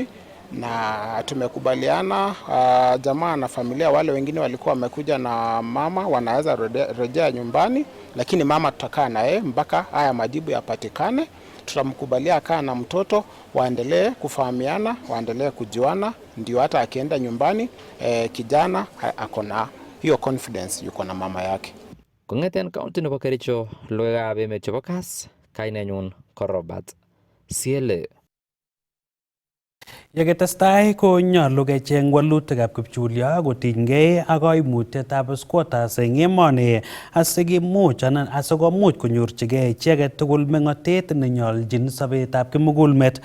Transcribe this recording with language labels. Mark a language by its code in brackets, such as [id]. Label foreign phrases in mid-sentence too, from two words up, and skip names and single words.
[sw] Na tumekubaliana jamaa na familia wale wengine walikuwa wamekuja na mama wanaweza rejea nyumbani, lakini mama tutakaa naye mpaka haya majibu yapatikane. Tutamkubalia akaa na mtoto, waendelee kufahamiana, waendelee kujuana, ndio hata akienda nyumbani kijana ako na hiyo confidence yuko na mama yake. [kln] Kong'eten county nebo Kericho, logoiwekab emet chebo Kass, kainenyun ko Robert Siele. Yeketestai konyolu kecheng walutikab kipchulyo kotinygei ak koimutietab squatters eng emoni asikomuch konyorchigei icheket tugul meng'otet nenyoljin sobetab kimugulmet.